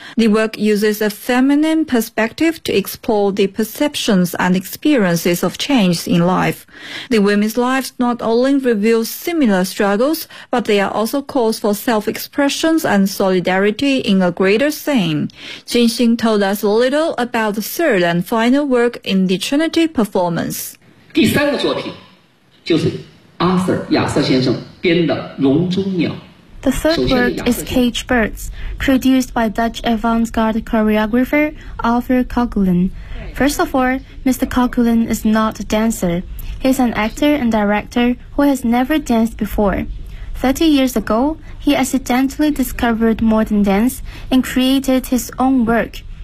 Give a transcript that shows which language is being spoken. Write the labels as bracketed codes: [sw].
[en] The work uses a feminine perspective to explore the perceptions and experiences of change in life. The women's lives not only reveal similar struggles, but they are also calls for self-expressions and solidarity in a greater scene. Jinxing told us a little about the third and final work in the Trinity performance. [zh] 第三个作品就是阿瑟·亚瑟先生编的《笼中鸟》。 [en] The third work is Cage Birds, produced by Dutch avant-garde choreographer Arthur Coughlin. First of all, Mr. Coughlin is not a dancer. He is an actor and director who has never danced before. 30 years ago, he accidentally discovered modern dance and created his own work.